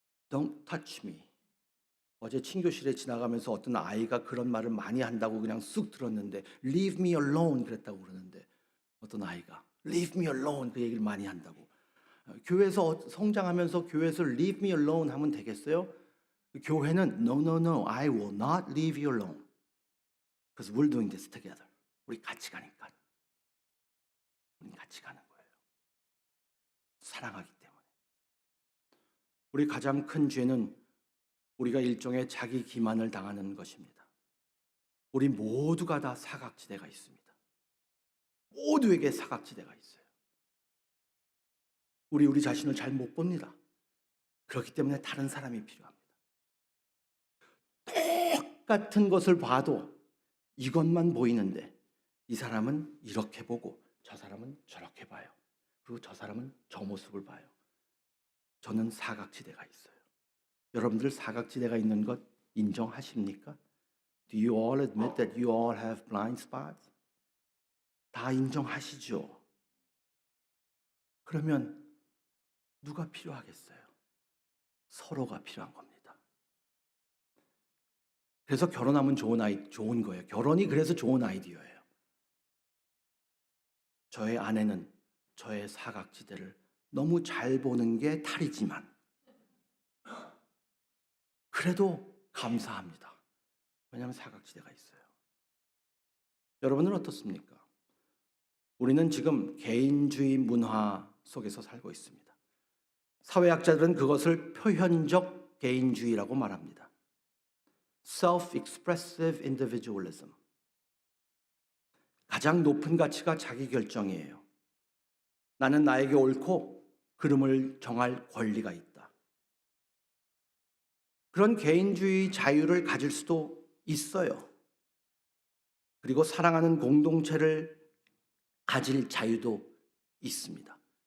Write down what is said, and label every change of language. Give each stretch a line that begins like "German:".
English: Don't touch me.
Korean: 어제 친교실에 지나가면서 어떤 아이가 그런 말을 많이 한다고 그냥 쑥 들었는데
English: Leave me alone
Korean: 그랬다고 그러는데 어떤 아이가 Leave me alone 그 얘기를 많이 한다고. 교회에서 성장하면서 교회에서
English: Leave me alone
Korean: 하면 되겠어요? 교회는
English: No, no, no, I will not leave you alone. Because we're doing this together.
Korean: 우리 같이 가니까. 우리 같이 가는 거예요. 사랑하기 때문에. 우리 가장 큰 죄는 우리가 일종의 자기 기만을 당하는 것입니다. 우리 모두가 다 사각지대가 있습니다. 모두에게 사각지대가 있어요. 우리 자신을 잘 못 봅니다. 그렇기 때문에 다른 사람이 필요합니다. 똑같은 것을 봐도 이것만 보이는데 이 사람은 이렇게 보고 저 사람은 저렇게 봐요. 그리고 저 사람은 저 모습을 봐요. 저는 사각지대가 있어요. 여러분들 사각지대가 있는 것 인정하십니까?
English: Do you all admit that you all have blind spots?
Korean: 다 인정하시죠? 그러면 누가 필요하겠어요? 서로가 필요한 겁니다. 그래서 결혼하면 좋은 거예요. 결혼이 그래서 좋은 아이디어예요. 저의 아내는 저의 사각지대를 너무 잘 보는 게 탈이지만 그래도 감사합니다. 왜냐하면 사각지대가 있어요. 여러분은 어떻습니까? 우리는 지금 개인주의 문화 속에서 살고 있습니다. 사회학자들은 그것을 표현적 개인주의라고 말합니다.
English: Self-expressive individualism.
Korean: 가장 높은 가치가 자기결정이에요. 나는 나에게 옳고 그름을 정할 권리가 있다. 그런 개인주의 자유를 가질 수도 있어요. 그리고 사랑하는 공동체를 가질 자유도 있습니다.